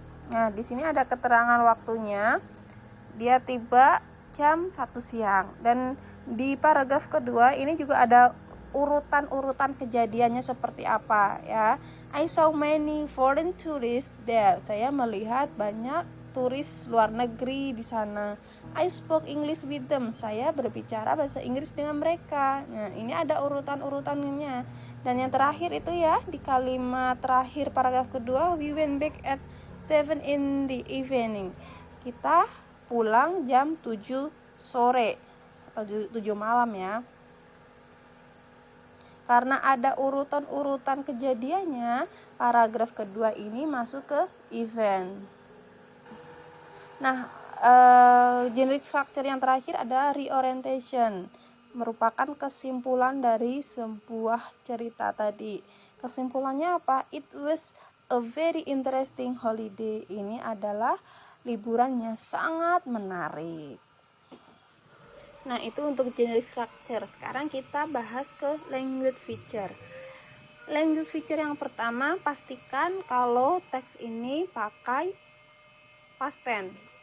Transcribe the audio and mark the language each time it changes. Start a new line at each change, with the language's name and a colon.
Indonesian: Nah, di sini ada keterangan waktunya. Dia tiba jam 1 siang. Dan di paragraf kedua ini juga ada urutan kejadiannya seperti apa, ya.
English: I saw many foreign tourists there.
Indonesian: Saya melihat banyak turis luar negeri di sana.
English: I spoke English with them.
Indonesian: Saya berbicara bahasa Inggris dengan mereka. Nah, ini ada urutan-urutannya. Dan yang terakhir itu ya, di kalimat terakhir paragraf kedua,
English: we went back at 7 in the evening.
Indonesian: Kita pulang jam 7 sore atau 7 malam ya. Karena ada urutan-urutan kejadiannya, paragraf kedua ini masuk ke event. Nah, generic structure yang terakhir ada reorientation, merupakan kesimpulan dari sebuah cerita tadi. Kesimpulannya apa?
English: It was a very interesting holiday.
Indonesian: Ini adalah liburannya sangat menarik. Nah, itu untuk generic structure. Sekarang kita bahas ke language feature. Language feature yang pertama, pastikan kalau teks ini pakai past tense.